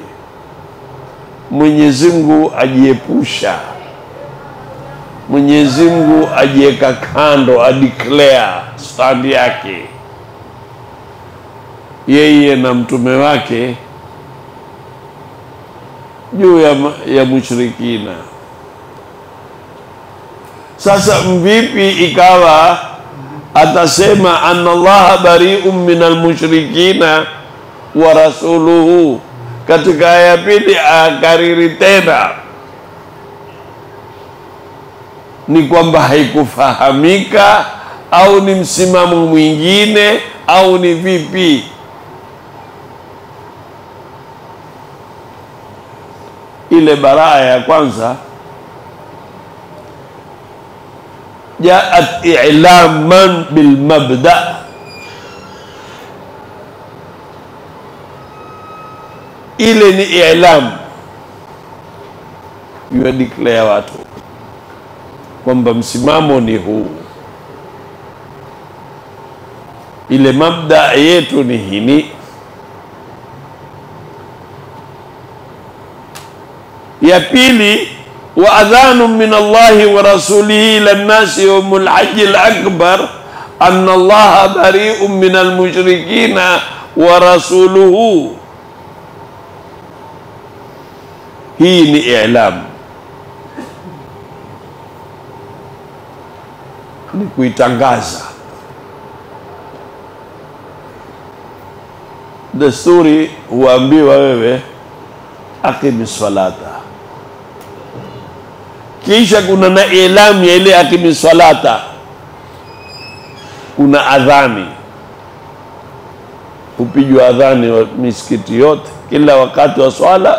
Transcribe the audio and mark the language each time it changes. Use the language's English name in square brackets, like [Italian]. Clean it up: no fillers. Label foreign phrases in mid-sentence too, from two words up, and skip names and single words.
[Swahili] Mwenyezi Mungu ajiepusha, Mwenyezi Mungu ajieka kando, adeclare stand yake yeye na mtume wake juu ya mushrikina. Sasa mvipi ikawa atasema [Arabic] أن الله بريء من المشركين ورسوله, [Swahili] katika aya ya pili akariri tena? Ni kwamba haikufahamika au ni msimamo mwingine au ni vipi? Ile baraa ya kwanza [Arabic] جاءت إعلاما بالمبدأ, [Swahili] ile ni i'lam, [English] you declare [Swahili] watu kwamba msimamo ni huu, ile mabda yetu ni hini. Ya pili, [Arabic] وأذان من الله ورسوله إلى الناس يوم الحج الأكبر أن الله بريء من المشركين ورسوله. [Swahili] Hii ni i'lam, ni kuitangaza. Desturi huambiwa wewe [Arabic] أقم الصلاة, [Swahili] kisha kuna na ilamu ya ile [Arabic] أقم الصلاة, [Swahili] kuna adhani, upijwa adhani wa misikiti yote kila wakati wa swala.